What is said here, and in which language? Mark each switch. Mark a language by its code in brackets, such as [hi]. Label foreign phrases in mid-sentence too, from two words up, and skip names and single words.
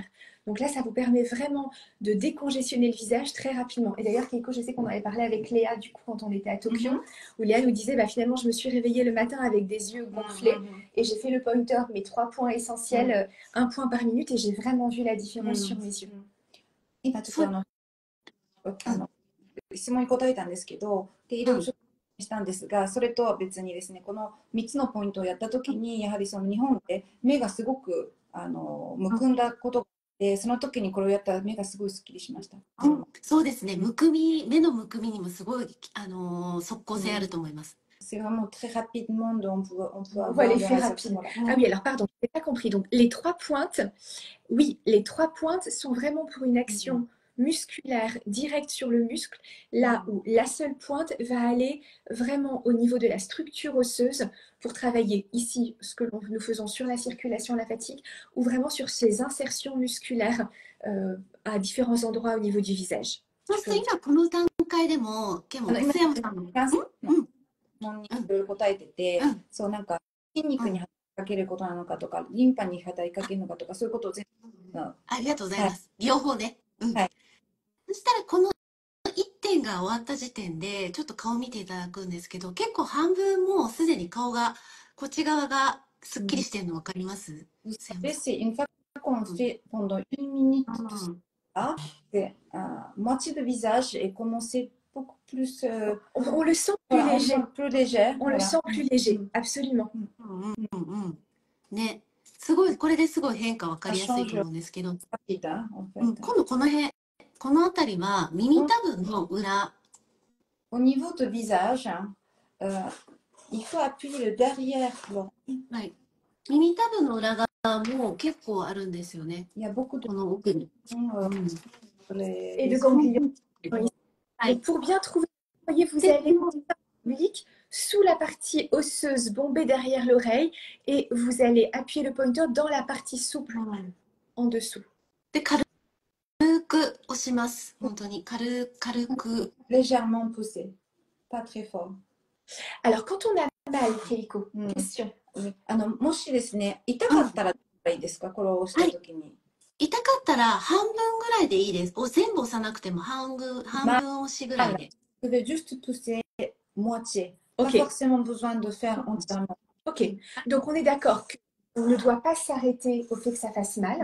[fr] Donc là, ça vous permet vraiment de décongestionner le visage très rapidement. Et d'ailleurs, Keiko, je sais qu'on avait parlé avec Léa du coup quand on était à Tokyo, où Léa nous disait, finalement, je me suis réveillée le matin avec des yeux gonflés et j'ai fait le pointer, mes 3 points essentiels, 1 point par minute et j'ai vraiment vu la différence sur mes yeux. [ja] 今ちょっと質問に答えたんですけど、でいろいろしたんですが、それとは別にですね、この3つのポイントをやったときに、やはりその日本で目がすごくむくんだことで、その時にこれをやったら目がすごいすっきりしました。そうですね、目のむくみにもすごい即効性あると思います。 [fr] C'est vraiment très rapidement, donc on peut avoir l'effet rapide. Ah oui, alors pardon, je n'ai pas compris. Donc les 3 pointes, oui, les 3 pointes sont vraiment pour une action musculaire directe sur le muscle, là où la seule pointe va aller vraiment au niveau de la structure osseuse pour travailler ici ce que nous faisons sur la circulation lymphatique ou vraiment sur ces insertions musculaires à différents endroits au niveau du visage. [ja] 今この段階でも、須山さんのにいろいろ答えてて、そうなんか筋肉に働きかけることなのかとか、リンパに働きかけるのかとか、そういうことを全部。ありがとうございます。両方ね。はい。そしたらこの1点が終わった時点でちょっと顔見ていただくんですけど、結構半分もうすでに顔がこっち側がすっきりしてるの分かります？ [fr] Une fois qu'on fait pendant 1 minute moitié de visage et commencer beaucoup plus. On le sent plus léger. Plus léger. On le sent plus léger, absolument. [ja] ね、すごいこれですごい変化分かりやすいと思うんですけど、今度この辺。この辺りは耳たぶの裏。 [fr] Au niveau de visage, il faut appuyer le derrière. [ja] はい。耳たぶの裏側も結構あるんですよね。 [fr] Il y a beaucoup de [ja] この奥に。 [fr] Et de ganglions. Pour bien trouver, voyez, vous allez public sous la partie osseuse bombée derrière l'oreille et vous allez appuyer le pointer dans la partie souple en dessous. [ja] で軽く押します。本当に軽く。 [fr] Légèrement poussé, pas très fort. Alors quand on a mal, Keiko, question. [ja] もしですね、痛かったらどういいですか、これを押したときに。痛かったら半分ぐらいでいいです。全部押さなくても半分押しぐらいで。 [fr] Vous devez juste pousser moitié. Pas forcément besoin de faire entièrement. Ok. Donc on est d'accord que on ne doit pas s'arrêter au fait que ça fasse mal.